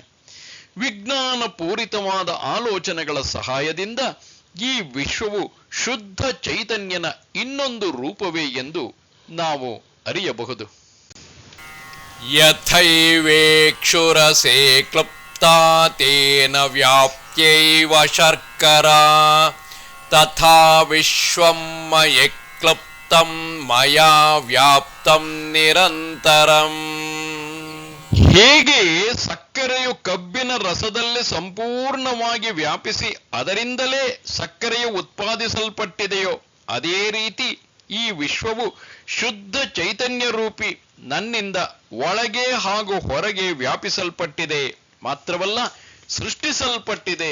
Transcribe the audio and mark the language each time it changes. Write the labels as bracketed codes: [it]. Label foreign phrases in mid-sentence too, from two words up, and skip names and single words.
[kn] ವಿಜ್ಞಾನ ಪೂರಿತವಾದ ಆಲೋಚನೆಗಳ ಸಹಾಯದಿಂದ ಈ ವಿಶ್ವವು ಶುದ್ಧ ಚೈತನ್ಯನ ಇನ್ನೊಂದು ರೂಪವೇ ಎಂದು ನಾವು ಅರಿಯಬಹುದು. [sa] ಯಥೈವೇಕ್ಷುರಸೇ ಕ್ಲುಪ್ತಾ ತೇನ ವ್ಯಾಪ್ಯೈವ ಶರ್ಕರಾ ತಥಾ ವಿಶ್ವಂ ಮಯಾ ಕ್ಲುಪ್ತಂ ಮಯಾ ವ್ಯಾಪ್ತಂ ನಿರಂತರಂ. [kn] ಹೇಗೆ ಸಕ್ಕರೆಯು ಕಬ್ಬಿನ ರಸದಲ್ಲಿ ಸಂಪೂರ್ಣವಾಗಿ ವ್ಯಾಪಿಸಿ ಅದರಿಂದಲೇ ಸಕ್ಕರೆಯು ಉತ್ಪಾದಿಸಲ್ಪಟ್ಟಿದೆಯೋ ಅದೇ ರೀತಿ ಈ ವಿಶ್ವವು ಶುದ್ಧ ಚೈತನ್ಯ ರೂಪಿ ನನ್ನಿಂದ ಒಳಗೆ ಹಾಗೂ ಹೊರಗೆ ವ್ಯಾಪಿಸಲ್ಪಟ್ಟಿದೆ, ಮಾತ್ರವಲ್ಲ ಸೃಷ್ಟಿಸಲ್ಪಟ್ಟಿದೆ.